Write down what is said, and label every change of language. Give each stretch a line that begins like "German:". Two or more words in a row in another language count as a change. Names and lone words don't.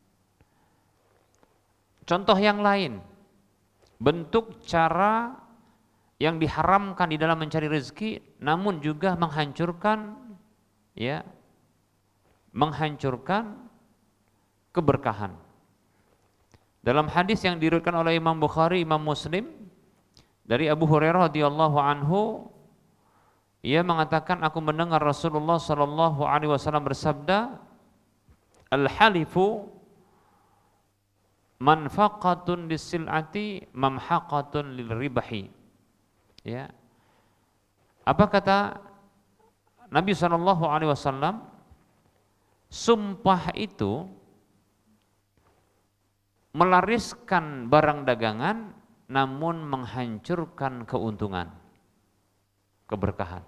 Indonesian: Contoh yang lain, bentuk cara yang diharamkan di dalam mencari rezeki, namun juga menghancurkan, ya, menghancurkan keberkahan. Dalam hadis yang diriwayatkan oleh Imam Bukhari, Imam Muslim, dari Abu Hurairah
Arabic: رضي الله عنه,
Indonesian: ia mengatakan, aku mendengar Rasulullah
Arabic: صلى الله عليه وسلم
Indonesian: bersabda,
Arabic: الحلف منفقة للسلعة ممحقة للربح.
Indonesian: Ya. Apa kata Nabi
Arabic: صلى الله عليه وسلم?
Indonesian: Sumpah itu melariskan barang dagangan namun menghancurkan keuntungan, keberkahan.